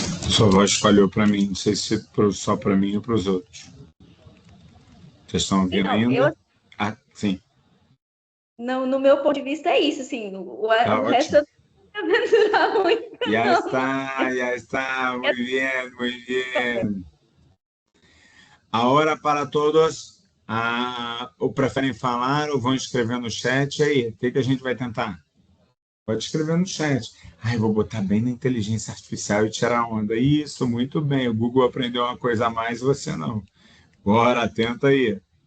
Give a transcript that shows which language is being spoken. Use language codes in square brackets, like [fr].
[pt] Sua voz falhou para mim, não sei se só para mim ou para os outros. Vocês estão ouvindo ainda? Ah, sim. Não, no meu ponto de vista é isso, assim, o resto eu não ia aventurar muito. [es] Ya está, muy bien, muy bien. Ahora para todos, [pt] ou preferem falar ou vão escrever no chat aí? O que a gente vai tentar? Pode escrever no chat. Ai, vou botar bem na inteligência artificial e tirar onda. Isso, muito bem. O Google aprendeu uma coisa a mais, você não. Bora, tenta aí.